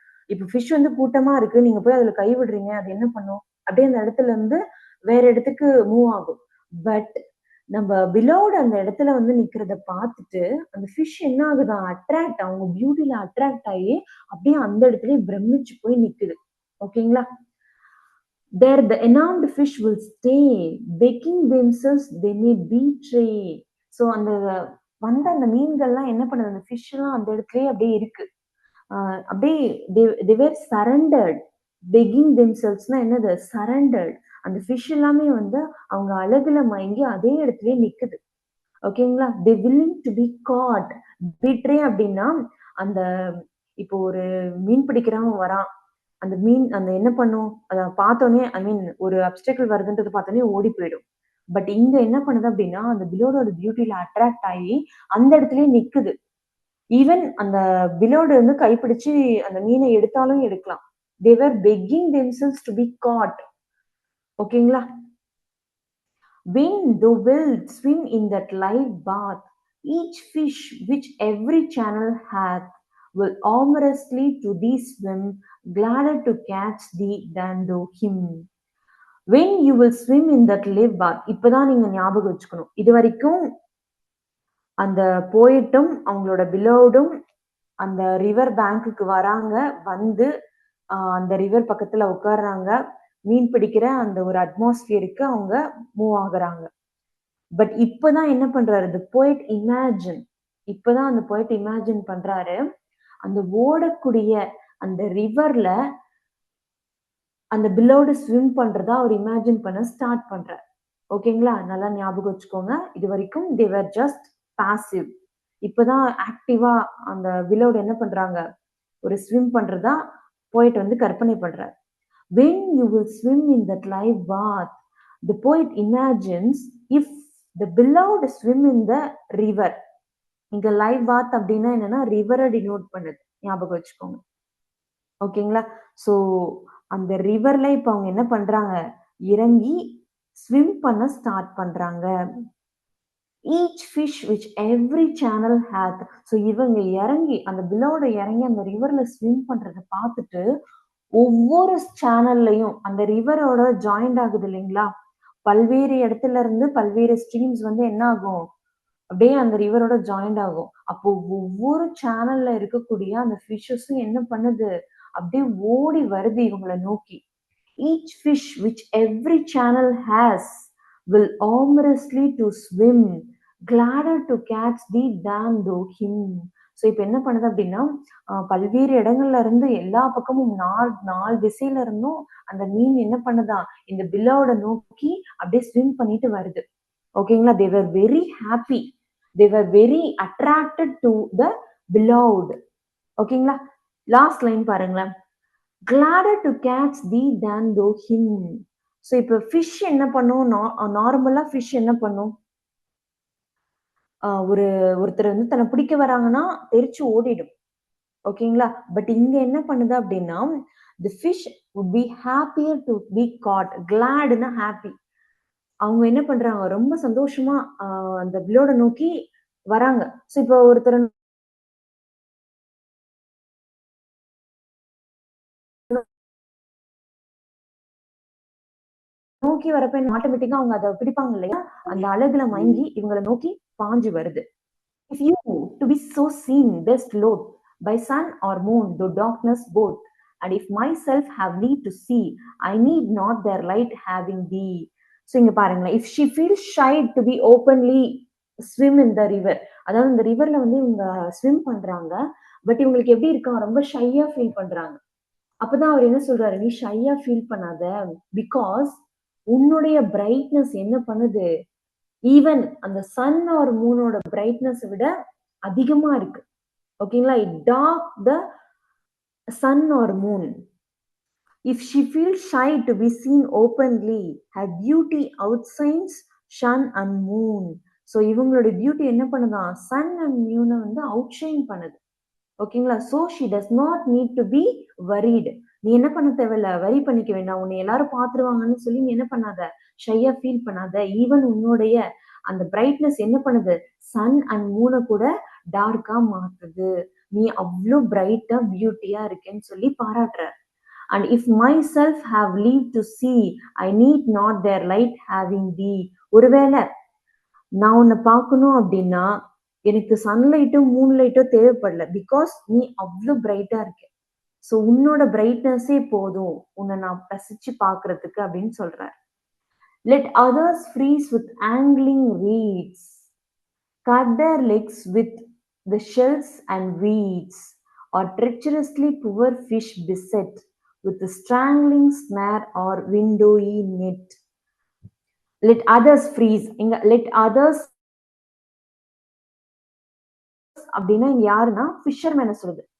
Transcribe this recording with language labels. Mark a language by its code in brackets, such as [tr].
[ta] இப்ப ஃபிஷ் வந்து கூட்டமா இருக்கு, நீங்க போய் அதுல கை விடுறீங்க, அது என்ன பண்ணும், அப்படியே அந்த இடத்துல இருந்து வேற இடத்துக்கு மூவ் ஆகும். பட் நம்ம பிலோட் அந்த இடத்துல வந்து நிக்கிறத பார்த்துட்டு அந்த ஃபிஷ் என்ன ஆகுதான், அட்ராக்ட், அவங்க பியூட்டில அட்ராக்ட் ஆகி அப்படியே அந்த இடத்துலயே பிரமிச்சு போய் நிக்குது. ஓகேங்களா? [en] There the enamed fish will stay, begging themselves they may betray. [ta] So அந்த வந்த அந்த மீன்கள்லாம் என்ன பண்ணுது, அந்த ஃபிஷ் எல்லாம் அந்த இடத்துலயே அப்படியே இருக்கு. அப்படியே [en] they were surrendered. begging themselvesனா என்னது, surrendered. [ta] அந்த ஃபிஷ் எல்லாமே வந்து அவங்க அழகுல மயங்கி அதே இடத்துலயே நிக்குது. ஓகேங்களா? [en] they willing to be caught. [ta] betray அப்படின்னா அந்த இப்போ ஒரு மீன் பிடிக்கிறவன் வரான், அந்த மீன் அந்த என்ன பண்ணும், அத பார்த்தோன்னே [en] I mean [ta] ஒரு அப்டிக்கிள் வருதுன்றது பார்த்தோன்னே ஓடி போயிடும். பட் இங்க என்ன பண்ணுது அப்படின்னா, அந்த பிலோடோட பியூட்டில அட்ராக்ட் ஆகி அந்த இடத்துலயே நிக்குது. ஈவன் அந்த பிலோடு வந்து கைப்பிடிச்சு அந்த மீனை எடுத்தாலும் எடுக்கலாம். [en] they were begging themselves to be caught. [ta] ஓகேங்களா? [en] when thou wilt swim in that live bath, each fish which every channel hath will amorously to thee swim, gladder to catch thee than thou him. when you will swim in that live bath. [ta] இப்பதான் நீங்க ஞாபகம் வச்சுக்கணும், இது வரைக்கும் அந்த போயிட்டும் அவங்களோட பிலோடும் அந்த river பேங்க்குக்கு வராங்க, வந்து அந்த ரிவர் பக்கத்துல உட்கார்றாங்க, மீன் பிடிக்கிற அந்த ஒரு அட்மாஸ்பியருக்கு அவங்க மூவ் ஆகுறாங்க. பட் இப்பதான் என்ன பண்றாரு [en] the poet imagine. [ta] இப்பதான் அந்த [en] poet imagine [ta] பண்றாரு, அந்த ஓடக்கூடிய அந்த ரிவர்ல அந்த பிலோட ஸ்விம் பண்றதா அவர் இமேஜின் பண்ண ஸ்டார்ட் பண்றாரு. ஓகேங்களா? நல்லா ஞாபகம் வச்சுக்கோங்க, இது வரைக்கும் [en] they were just passive. [ta] இப்பதான் ஆக்டிவா அந்த பிலோட என்ன பண்றாங்க, ஒரு ஸ்விம் பண்றதா போயிட் வந்து கற்பனை பண்றாரு. [en] when you will swim in that live bath, the poet imagines if the beloved swim in the river. [ta] இங்க லைவ் பாத் அப்படின்னா என்னன்னா ரிவரை டினோட் பண்ணுது, ஞாபகம் வச்சுக்கோங்க. ஓகேங்களா? சோ அந்த ரிவர்ல இப்ப அவங்க என்ன பண்றாங்க, இறங்கி ஸ்விம் பண்ண ஸ்டார்ட் பண்றாங்க. [en] each fish which every channel hath. [ta] so இவங்க இறங்கி அந்த பிலோட இறங்கி அந்த ரிவர்ல ஸ்விம் பண்றதை பார்த்துட்டு ஒவ்வொரு சேனல்லையும் அந்த ரிவரோட ஜாயிண்ட் ஆகுது இல்லைங்களா, பல்வேறு இடத்துல இருந்து பல்வேறு ஸ்ட்ரீம்ஸ் வந்து என்ன ஆகும், அப்படியே அந்த ரிவரோட ஜாயிண்ட் ஆகும். அப்போ ஒவ்வொரு சேனல்ல இருக்கக்கூடிய அந்த ஃபிஷஸும் என்ன பண்ணுது, அப்படியே ஓடி வருது இவங்களை நோக்கி. [en] each fish which every channel has will amorously to swim, gladder to catch thee than thou him. [ta] So இப்ப என்ன பண்ணுது அப்படின்னா, பல்வேறு இடங்கள்ல இருந்து எல்லா பக்கமும் நாலு திசையில இருந்தும் அந்த மீன் என்ன பண்ணுதான், இந்த பிலோட நோக்கி அப்படியே ஸ்விம் பண்ணிட்டு வருது. ஓகேங்களா? [en] they were very happy, they were very attracted to the beloved. [ta] ஓகேங்களா? லாஸ்ட் லைன் பாருங்களேன், [en] gladder to catch thee than thou him. [ta] So இப்ப ஃபிஷ் என்ன பண்ணும், நார்மலா ஃபிஷ் என்ன பண்ணும், ஒருத்தர் வந்து தன்னை பிடிக்க வராங்கன்னா தெரிச்சு ஓடிடும். ஓகேங்களா? பட் இங்க என்ன பண்ணுது அப்படின்னா, [en] the fish would be happier to be caught. [ta] gladனா happy. அவங்க என்ன பண்றாங்க, ரொம்ப சந்தோஷமா அந்த பிலோட நோக்கி வராங்க. சோ இப்போ ஒருத்தர் நோக்கி வரப்ப ஆட்டோமேட்டிக்கா அவங்க அதை பிடிப்பாங்க இல்லையா, அந்த அழகுல மயங்கி இவங்களை நோக்கி பாஞ்சு வருது. [en] if you to be so seen best Lord by sun or moon though darkness both, and if myself have need to see, I need not their light having thee. [ta] So இங்க பாருங்களேன், [en] if she feels shy to be openly swim in the river, [ta] அதாவது இந்த ரிவர்ல வந்து இவங்க swim பண்றாங்க, but இவங்களுக்கு எப்படி இருக்கா, ரொம்ப ஷையா ஃபீல் பண்றாங்க. அப்பதான் அவர் என்ன சொல்றாரு, நீ ஷையா ஃபீல் பண்ணாத, பிகாஸ் உன்னுடைய பிரைட்னஸ் என்ன பண்ணுது, ஈவன் அந்த சன் ஆர் மூனோட பிரைட்னஸ் விட அதிகமா இருக்கு. ஓகேங்களா, [en] It dark the sun or moon. If she feels shy to be seen openly, her beauty outshines sun and moon. [ta] So இவங்களோட பியூட்டி என்ன பண்ணுதான், சன் அண்ட் மூனை வந்து அவுட்ஷைன் பண்ணுது. ஓகேங்களா, [en] So she does not need to be worried. [ta] நீ என்ன பண்ண தேவையில்ல, வரி பண்ணிக்க வேண்டாம், உன்னை எல்லாரும் பார்த்துருவாங்கன்னு சொல்லி நீ என்ன பண்ணாத, ஷையா ஃபீல் பண்ணாத. ஈவன் உன்னுடைய அந்த பிரைட்னஸ் என்ன பண்ணுது, சன் அண்ட் மூனை கூட டார்க்கா மாத்துது. நீ அவ்வளோ பிரைட்டா பியூட்டியா இருக்கேன்னு சொல்லி பாராட்டுற. [en] And if myself have leave to see, I need not their light having thee. [ta] ஒருவேளை நான் உன்னை பார்க்கணும் அப்படின்னா எனக்கு சன்லைட்டோ மூன்லைட்டோ தேவைப்படல, பிகாஸ் நீ அவ்வளோ பிரைட்டா இருக்க. ஸோ உன்னோட பிரைட்னஸே போதும் உன்னை நான் ரசிச்சு பார்க்கறதுக்கு அப்படின்னு சொல்றாரு. [en] Let others freeze with angling reeds, cut their legs with the shells and weeds, or treacherously poor fish beset with the strangling snare or windowy net. Let others freeze. [ta] இங்க [en] let others [ta] அப்படின்னா இங்க யாருன்னா ஃபிஷர்மேனை சொல்லுது.